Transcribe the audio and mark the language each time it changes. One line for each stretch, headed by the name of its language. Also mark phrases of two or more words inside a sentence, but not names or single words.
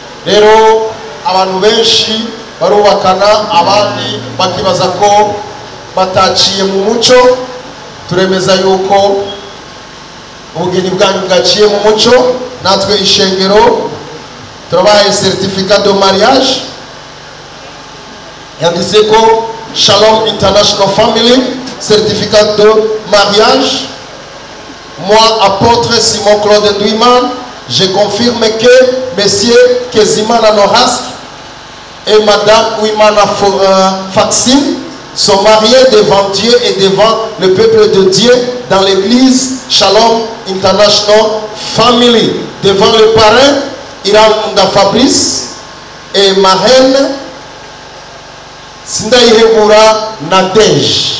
Rundi: rero abantu benshi barubakana abandi bakibaza ko bataciye mu muco. Turemeza yuko ubugeni bwanyu bwaciye mu muco. Natwe ishengero turabaye
French: certificat de mariage
Rundi: yanditse ko Shalom International Family,
French: certificat de mariage. Moi, apôtre Simon Claude Ndouiman, je confirme que Monsieur KEZIMANA NORASQUE et Madame UWIMANA FAXINE sont mariés devant Dieu et devant le peuple de Dieu dans l'église Shalom International Family. Devant le parrain, Iranda Fabrice et marraine Sindayihebura Nadege.